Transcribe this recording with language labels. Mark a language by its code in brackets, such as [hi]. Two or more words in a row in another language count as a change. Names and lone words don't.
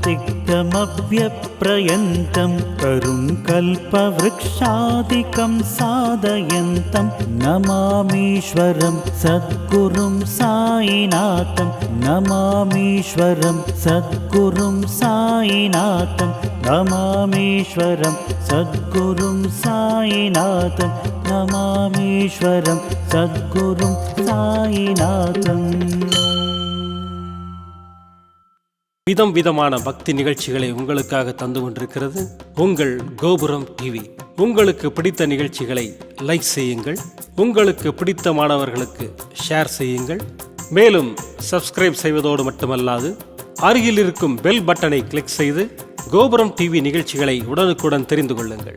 [sa] तिक्तमभ्यप्रयन्तं तरुं कल्पवृक्षादिकं साधयन्तं नमामीश्वरं सद्गुरुं साईनाथं नमामीश्वरं सद्गुरुं साईनाथं नमामीश्वरं सद्गुरुं साईनाथं नमामीश्वरं सद्गुरुं साईनाथम् [ta] விதம் விதமான பக்தி நிகழ்ச்சிகளை உங்களுக்காக தந்து கொண்டிருக்கிறது உங்கள் கோபுரம் டிவி. உங்களுக்கு பிடித்த நிகழ்ச்சிகளை லைக் செய்யுங்கள், உங்களுக்கு பிடித்த மாணவர்களுக்கு ஷேர் செய்யுங்கள். மேலும் சப்ஸ்கிரைப் செய்வதோடு மட்டுமல்லாது அருகில் இருக்கும் பெல் பட்டனை கிளிக் செய்து கோபுரம் டிவி நிகழ்ச்சிகளை உடனுக்குடன் தெரிந்து கொள்ளுங்கள்.